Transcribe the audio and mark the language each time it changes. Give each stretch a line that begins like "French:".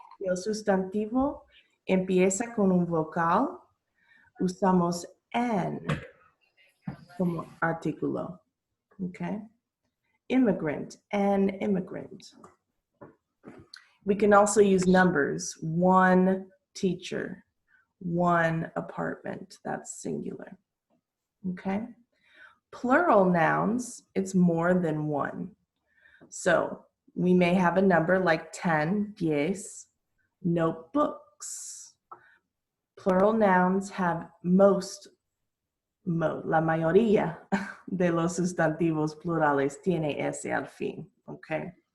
Spanish: Si el sustantivo empieza con un vocal, usamos an como artículo.
English: Okay? Immigrant, an immigrant. We can also use numbers. One teacher, one apartment. That's singular. Okay. Plural nouns, it's more than one. So we may have a number like 10, 10, notebooks. Plural nouns have
Spanish: la mayoría de los sustantivos plurales tiene ese al fin, okay?